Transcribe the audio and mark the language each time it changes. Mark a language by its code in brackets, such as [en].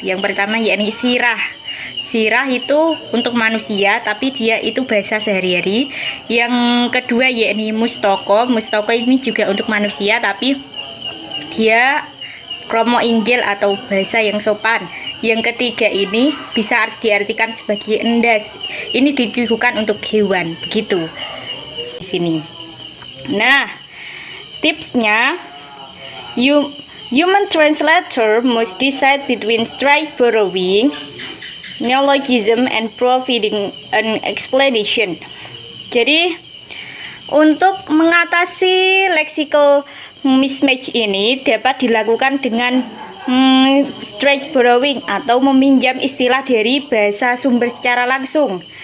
[id] Yang pertama yakni sirah. Sirah itu untuk manusia tapi dia itu bahasa sehari-hari. Yang kedua yakni mustoko. Mustoko ini juga untuk manusia tapi dia kromo inggil atau bahasa yang sopan. Yang ketiga ini bisa diartikan sebagai endas. Ini ditujukan untuk hewan, begitu di sini. Nah, tipsnya [en] human translator must decide between straight borrowing, neologism, and providing an explanation. [id] Jadi untuk mengatasi lexical mismatch ini dapat dilakukan dengan straight borrowing atau meminjam istilah dari bahasa sumber secara langsung.